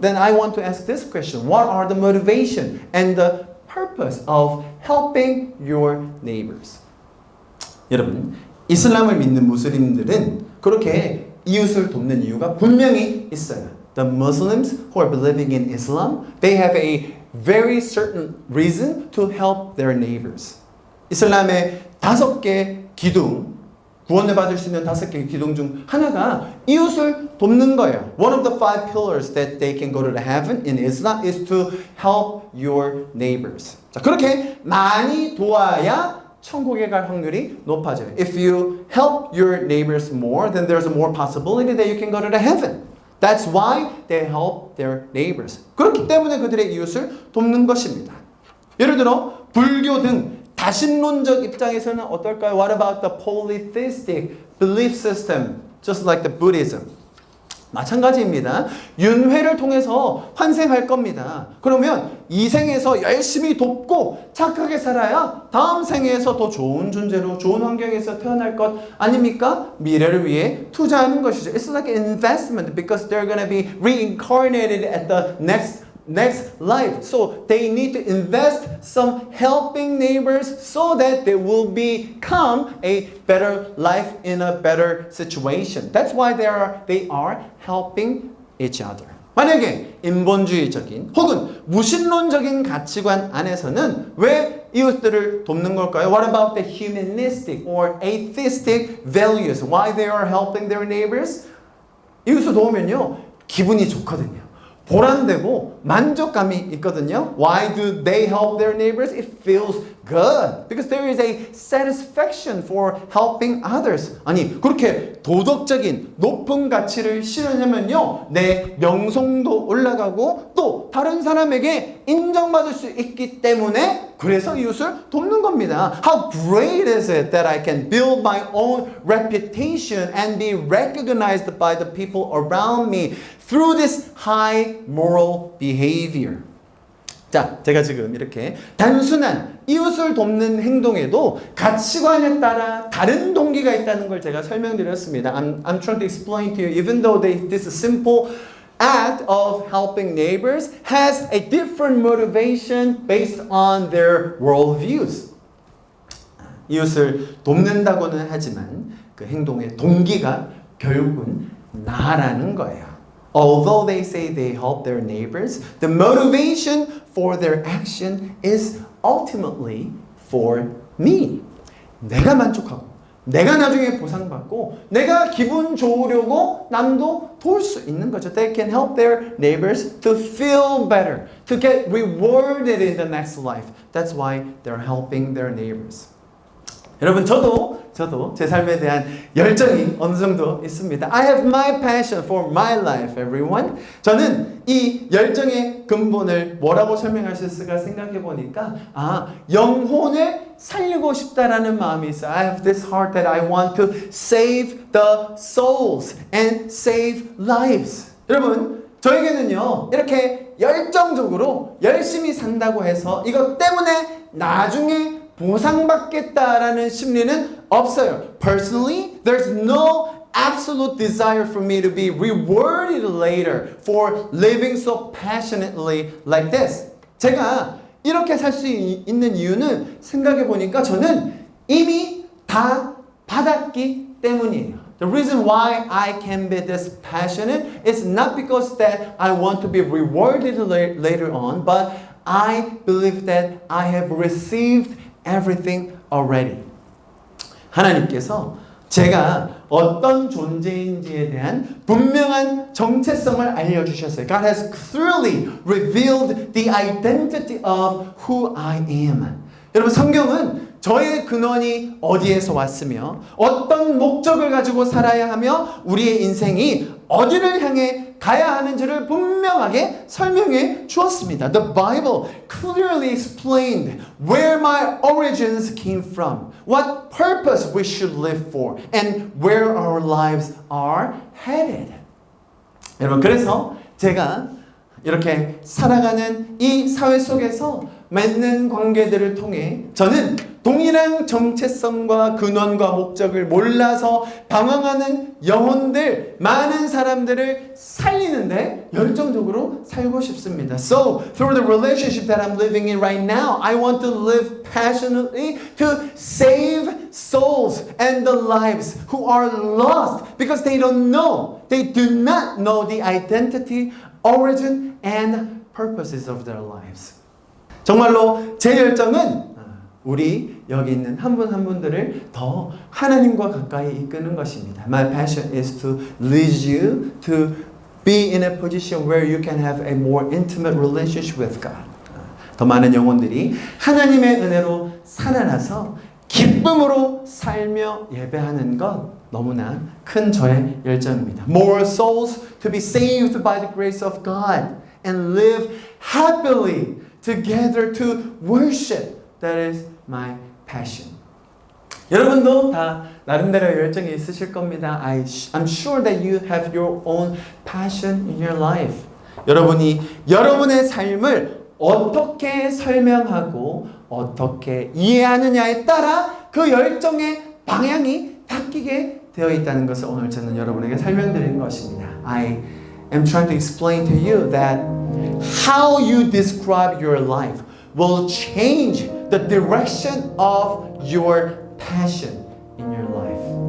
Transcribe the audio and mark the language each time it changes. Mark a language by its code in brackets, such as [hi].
[en] Then I want to ask this question. What are the motivation and the purpose of helping your neighbors? [ko] 여러분, 이슬람을 믿는 무슬림들은 그렇게 이웃을 돕는 이유가 분명히 있어요. [en] The Muslims who are believing in Islam, they have a very certain reason to help their neighbors. [ko] 이슬람의 5개 기둥, 구원을 받을 수 있는 5개의 기둥 중 하나가 이웃을 돕는 거예요. [en] One of the 5 pillars that they can go to heaven in Islam is to help your neighbors. [ko] 자, 그렇게 많이 도와야 천국에 갈 확률이 높아져요. [en] If you help your neighbors more, then there's a more possibility that you can go to heaven. That's why they help their neighbors. [ko] 그렇기 때문에 그들의 이웃을 돕는 것입니다. 예를 들어 불교 등 다신론적 입장에서는 어떨까요? [en] What about the polytheistic belief system, just like the Buddhism? [ko] 마찬가지입니다. 윤회를 통해서 환생할 겁니다. 그러면 이 생에서 열심히 돕고 착하게 살아야 다음 생에서 더 좋은 존재로 좋은 환경에서 태어날 것 아닙니까? 미래를 위해 투자하는 것이죠. [en] It's like an investment because they're going to be reincarnated at the next life. So they need to invest some helping neighbors so that they will become a better life in a better situation. That's why they are helping each other. [ko] 만약에 인본주의적인 혹은 무신론적인 가치관 안에서는 왜 이웃들을 돕는 걸까요? [en] What about the humanistic or atheistic values? Why they are helping their neighbors? [ko] 이웃을 도우면요, 기분이 좋거든요. 보람되고 만족감이 있거든요. [en] Why do they help their neighbors? It feels good. Because there is a satisfaction for helping others. [ko] 아니, 그렇게 도덕적인 높은 가치를 실현하면요, 내 명성도 올라가고 또 다른 사람에게 인정받을 수 있기 때문에 그래서 이웃을 돕는 겁니다. [en] How great is it that I can build my own reputation and be recognized by the people around me through this high moral behavior. [ko] 자, 제가 지금 이렇게 단순한 이웃을 돕는 행동에도 가치관에 따라 다른 동기가 있다는 걸 제가 설명드렸습니다. [en] I'm trying to explain to you, even though this simple act of helping neighbors has a different motivation based on their worldviews. [ko] 이웃을 돕는다고는 하지만 그 행동의 동기가 결국은 나라는 거예요. [en] Although they say they help their neighbors, the motivation for their action is ultimately for me. [ko] 내가 만족하고, 내가 나중에 보상받고, 내가 기분 좋으려고 남도 도울 수 있는 거죠. [en] They can help their neighbors to feel better, to get rewarded in the next life. That's why they're helping their neighbors. [ko] 여러분, 저도 제 삶에 대한 열정이 어느 정도 있습니다. [en] I have my passion for my life, everyone. [ko] 저는 이 열정의 근본을 뭐라고 설명할 수 있을까 생각해 보니까 영혼을 살리고 싶다라는 마음이 있어요. [en] I have this heart that I want to save the souls and save lives. [ko] 여러분, 저에게는요, 이렇게 열정적으로 열심히 산다고 해서 이것 때문에 나중에 보상받겠다라는 심리는 없어요. [en] Personally, there's no absolute desire for me to be rewarded later for living so passionately like this. [ko] 제가 이렇게 살 수 있는 이유는 생각해 보니까 저는 이미 다 받았기 때문이에요. [en] The reason why I can be this passionate is not because that I want to be rewarded later on, but I believe that I have received everything already. [ko] 하나님께서 제가 어떤 존재인지에 대한 분명한 정체성을 알려주셨어요. [en] God has clearly revealed the identity of who I am. [ko] 여러분, 성경은 저의 근원이 어디에서 왔으며 어떤 목적을 가지고 살아야 하며 우리의 인생이 어디를 향해 가야 하는지를 분명하게 설명해 주었습니다. [en] The Bible clearly explained where my origins came from, what purpose we should live for, and where our lives are headed. [ko] 여러분, 그래서 제가 이렇게 살아가는 이 사회 속에서 맺는 관계들을 통해 저는 동일한 정체성과 근원과 목적을 몰라서 방황하는 영혼들, 많은 사람들을 살리는데 열정적으로 살고 싶습니다. [en] So, through the relationship that I'm living in right now, I want to live passionately to save souls and the lives who are lost because they don't know, they do not know the identity, origin, and purposes of their lives. [ko] 정말로 제 열정은 우리 여기 있는 한 분 한 분들을 더 하나님과 가까이 이끄는 것입니다. [en] My passion is to lead you to be in a position where you can have a more intimate relationship with God. [ko] 더 많은 영혼들이 하나님의 은혜로 살아나서 기쁨으로 살며 예배하는 것 너무나 큰 저의 열정입니다. [en] More souls to be saved by the grace of God and live happily together to worship. That is my passion. [ko] 여러분도 다 나름대로 열정이 있으실 겁니다. [en] I'm sure that you have your own passion in your life. [ko] 여러분이 여러분의 삶을 어떻게 설명하고 어떻게 이해하느냐에 따라 그 열정의 방향이 바뀌게 되어 있다는 것을 오늘 저는 여러분에게 설명드리는 것입니다. [en] I am trying to explain to you that how you describe your life will change the direction of your passion in your life.